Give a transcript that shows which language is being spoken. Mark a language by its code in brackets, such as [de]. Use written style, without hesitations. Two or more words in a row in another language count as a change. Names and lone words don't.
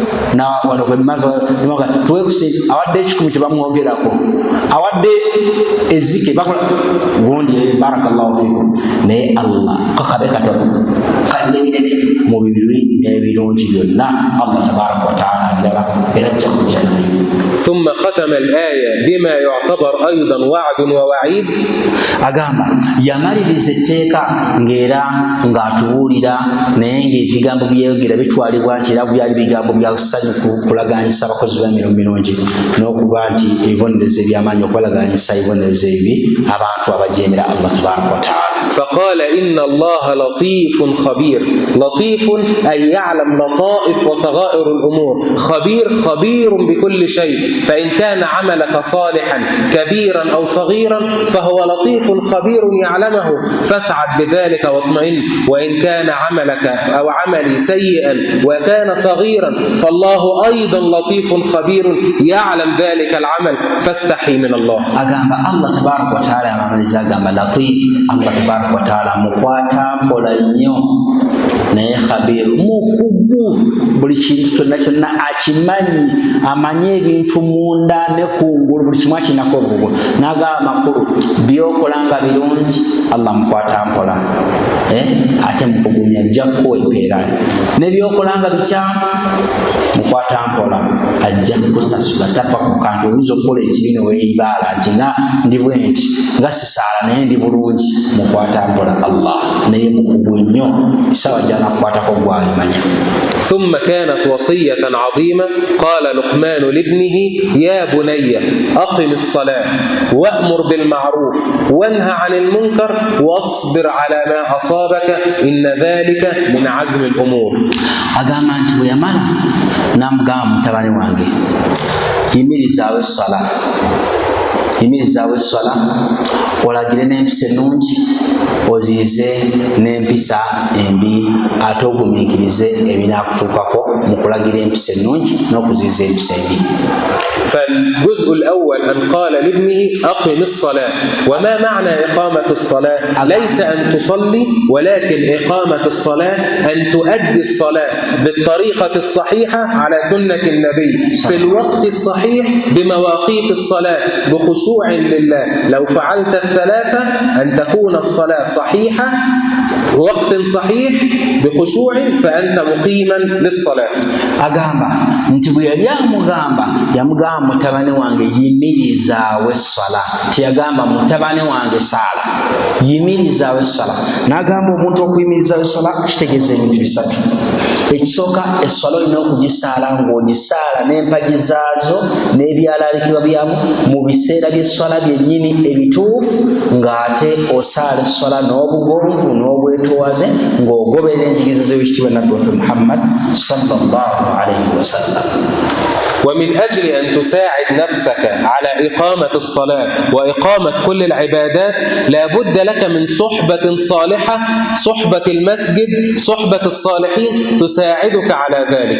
[lg] tuwe ku ssente awadde ekikumi tebamwogerako awadde ezike bakola gundi [ar] بارك الله فيكم [lg] naye Allah kakabe katono kalebirebe mu bibi n'ebirungi byonna [ar] الله تبارك وتعالى [lg] abiraba era ajja kujalaba. [ar] ثم ختم الآية بما يعتبر أيضا وعد ووعيد. [lg] agamba yamaliriza etteeka ng'era ng'atubuulira naye ng'ebigambo byeyogera bitwalibwa nti era byali bigambo bya ssanyu kulaganyisa abakozi b'emirimu mirungi n'okuba nti ebibonerezo eby'amaanyi okubalaganyisa ebibonerezo ebi abantu abajeemera [ar] الله تبارك وتعالى. فقال إن الله لطيف خبير. لطيف أي يعلم لطائف وصغائر الأمور. خبير بكل شيء. فإن كان عملك صالحا كبيرا أو صغيرا فهو لطيف خبير يعلمه فاسعد بذلك واطمئن. وإن كان عملك أو عملي سيئا وكان صغيرا فالله أيضا لطيف خبير يعلم ذلك العمل فاستحي من الله. [lg] agamba [ar] الله تبارك وتعالى [lg] amamaliza agamba latif [ar] الله تبارك وتعالى [lg] mukwata mpola nnyo naye khabiru mukugu buli kintu kyonna akimanyi amanyi ebintu munda ne kungulu buli kimu akinako obugugu n'agamba amakulu byokolanga birungi Allah mukwata mpola ate mukugumya ajja kukuwa empeera ne byokolanga bikyamu mukwata mpola ajja kukusasula tapa ku kantu oyinza okukola ekibi ne weeyibaala nti nga ndi bwe nti nga sisaala naye ndi bulungi mukwata mpola Allah naye mukugu nnyo isawa gyanakukwatako gwalimanya. [ar] ثم كانت وصية عظيمة. قال لقمان لابنه يا بني أقم الصلاة وأمر بالمعروف وانهى عن المنكر واصبر على ما أصابك إن ذلك من عزم الأمور. [lg] agamba nti bwe yamala n'amugamba mutabani wange yimirizaawo essala olagire n'empisa ennungi oziize n'empisa embi ate ogumiikirize ebinaakutuukako mu kulagira empisa ennungi n'okuziiza empisa embi. [ar] فالجزء الأول أن قال لابنه أقم الصلاة. وما معنى إقامة الصلاة؟ ليس أن تصلي ولكن إقامة الصلاة أن تؤدي الصلاة بالطريقة الصحيحة على سنة النبي في الوقت الصحيح بمواقيت الصلاة بخشوع لله. لو فعلت الثلاثة أن تكون الصلاة صحيحة وقت صحيح بخشوع فأنت مقيما للصلاة. [lg] agamba nti bwe yali yamugamba mutabani wange yimirizaawo essala teyagamba mutabani wange saala yimirizaawo essala n'agamba omuntu okuyimirizaawo essala kitegeeza ebintu bisatu. ekisooka esswala olina okugisaala ng'ogisaala n'empagi zaazo n'ebyalaalikibwa byamu mu biseera by'esswala byennyini ebituufu, ng'ate osaala esswala n'obugonvu n'obwetoowaze ng'ogoberera enjigiriza z'ekitiibwa nabbi waffe Muhammad [ar] صلى الله عليه وسلم. ومن أجل أن تساعد نفسك على إقامة الصلاة وإقامة كل العبادات لا بد لك من صحبة صالحة، صحبة المسجد، صحبة الصالحين تساعدك على ذلك.